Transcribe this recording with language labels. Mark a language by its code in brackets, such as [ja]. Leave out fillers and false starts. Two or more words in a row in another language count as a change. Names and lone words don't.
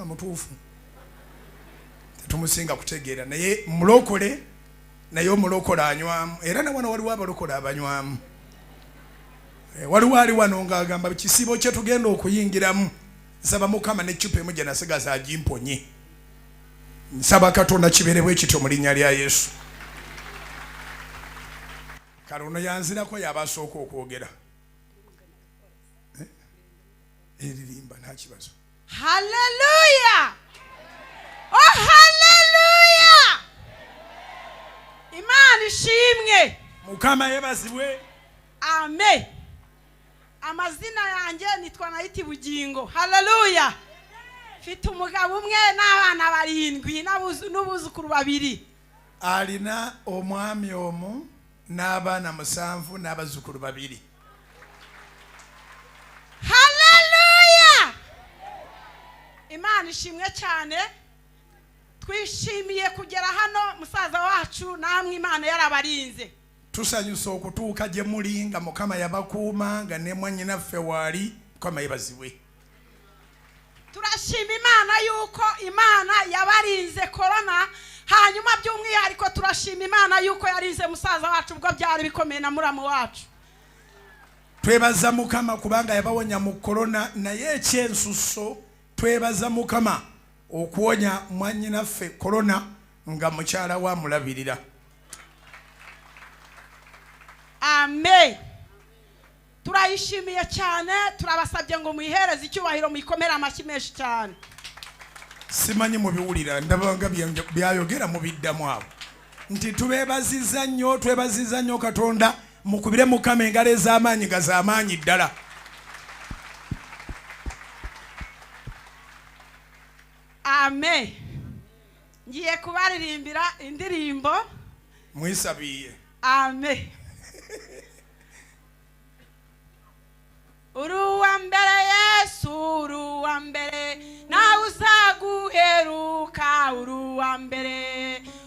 [lg] mutuufu tetumusinga kutegeera naye mulokole naye omulokole anywamu era ne wano waliwo abalokole abanywamu waliwo ali wano ng'agamba kisibo kye tugenda okuyingiramu nsaba Mukama n'eccupa emu gye nasigaza agimponye nsaba Katonda kibeerebwe kityo mu linnya lya Yesu kale ono yanzirako yabasooka okwogera eririmba [rw] nta kibazo haleluya oh haleluya Imana ishimwe [lg] Mukama yebazibwe [rw] amen amazina yanjye nitwa Nayiti Bugingo haleluya mfite umugabo umwe n'abana 7 n'ubuzukuru 2 [lg] alina omwami omu n'abaana 7 n'abazukuru 2 [rw] haleluya Imana ishimwe cyane twishimiye kugera hano musaza wacu namwe Imana yarabarinze [lg] tusanyusa okutuuka gye muli nga Mukama yabakuuma nga ne mwannyinaffe waali Mukama yebazibwe [rw] turashima Imana yuko Imana yabarinze korona hanyuma by'umwihariko turashima Imana yuko yarinze musaza wacu ubwo byari bikomeye na muramu wacu [lg] twebaza Mukama kubanga yabawonya mu korona naye ekyensuso twebaza Mukama okuwonya mwannyinaffe korona nga mukyala wa mulabirira [rw] amen turayishimiye cyane turabasabye ngo muyihereze icyubahiro muyikomere amashyi menshi cyane [lg] simanyi mubiwulira ndabanga byayogera mu biddamu abo nti twebaziza nnyo Katonda mukubire Mukama engalo ez'amaanyi gaz'amaanyi ddala [rw] amen ngiye kubaririmbira indirimbo mwisabiye amen uruwa mbere Yesu uruwa mbere nawe uzaguheruka uruwa mbere